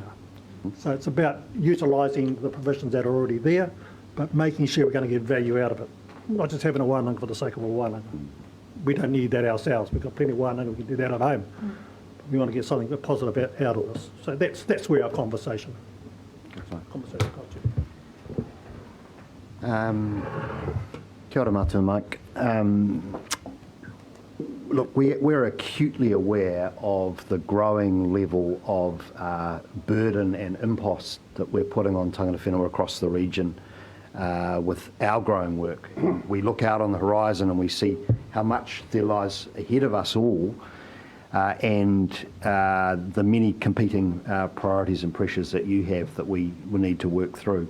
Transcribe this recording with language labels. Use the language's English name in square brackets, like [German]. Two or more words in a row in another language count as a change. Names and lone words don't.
[English] So it's about utilising the provisions that are already there, but making sure we're going to get value out of it. Not just having a wānanga for the sake of a wānanga. We don't need that ourselves. We've got plenty of wānanga, we can do that at home. But we want to get something positive out of this. So that's where our conversation got to. [Māori] Kia ora mātou, Mike. [English] Look, we're acutely aware of the growing level of burden and impost that we're putting on tangata whenua across the region with our growing work. We look out on the horizon and we see how much there lies ahead of us all and the many competing priorities and pressures that you have that we will need to work through.